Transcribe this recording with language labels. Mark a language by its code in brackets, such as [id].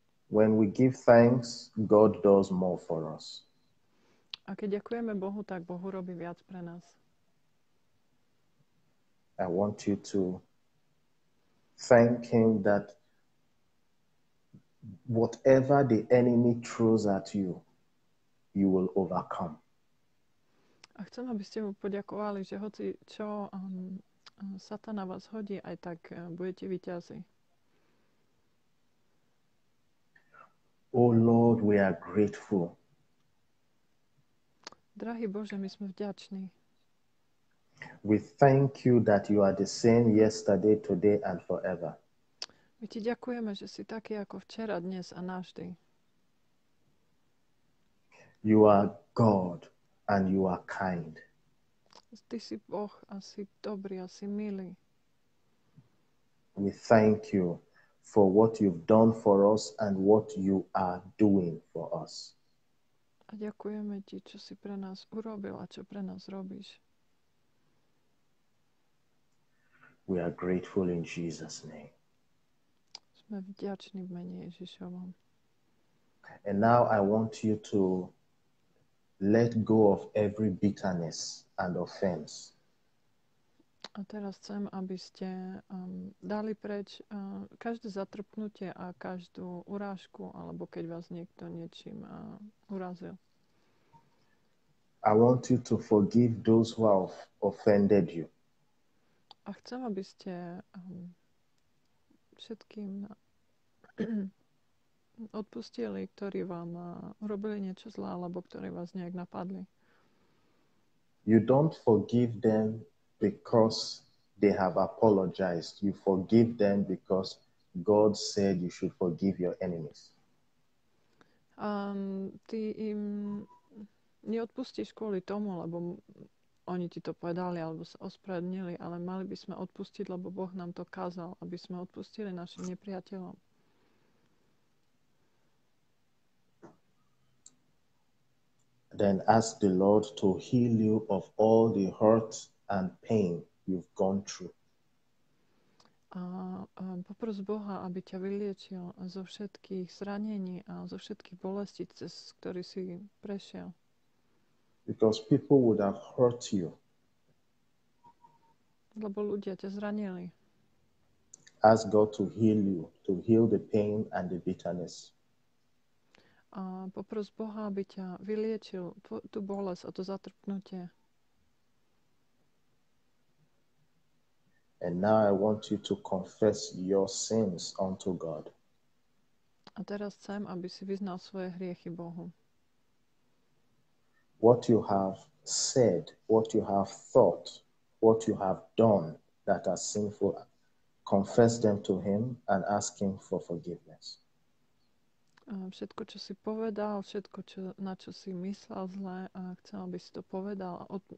[en] When we give thanks, God does more for us. [sk] A keď ďakujeme Bohu, tak Bohu robí viac pre nás. [en] I want you to thank him that whatever the enemy throws at you, you will overcome. [sk] A chcem, aby ste mu poďakovali, že hoci čo Satan na vás hodí, aj tak budete víťazi. [en] Oh Lord, we are grateful. [sk] Drahý Bože, my sme vďační. [en] We thank you that you are the same yesterday, today, and forever. [sk] My ti ďakujeme, že si taký ako včera, dnes a navždy. [en] You are God and you are kind. [sk] Ty si Boh a si dobrý a si milý. [en] We thank you for what you've done for us and what you are doing for us. [sk] A ďakujeme ti, čo si pre nás urobil a čo pre nás robíš. [en] We are grateful in Jesus' name. [sk] Sme vďační v mene Ježišovom. [en] And now I want you to let go of every bitterness and offense. [sk] A teraz chcem, aby ste dali preč každé zatrpnutie a každú urážku, alebo keď vás niekto niečím urazil. [en] I want you to forgive those who have offended you. [sk] A chcem, aby ste všetkým odpustili, ktorí vám urobili niečo zlé, alebo ktorí vás nejak napadli. [en] You don't forgive them because they have apologized. You forgive them because God said you should forgive your enemies. [sk] Ty im neodpustíš kvôli tomu, lebo oni ti to povedali alebo sa ospravedlnili, ale mali by sme odpustiť, lebo Boh nám to kázal, aby sme odpustili našim nepriateľom. [en] Then ask the Lord to heal you of all the hurt and pain you've gone through. [sk] A popros Boha, aby ťa vyliečil zo všetkých zranení a zo všetkých bolestí, cez ktorý si prešiel. [en] Because people would have hurt you. [sk] Lebo ľudia ťa zranili. [en] Ask God to heal you, to heal the pain and the bitterness. [sk] A popros Boha, aby ťa vyliečil tú bolesť a to zatrpnutie. [en] And now I want you to confess your sins unto God. [sk] A teraz chcem, aby si vyznal svoje hriechy Bohu. [en] What you have said, what you have thought, what you have done that are sinful, confess them to Him and ask Him for forgiveness. [sk] Všetko, čo si povedal, všetko, na čo si myslel zle, a chcem, aby si to povedal.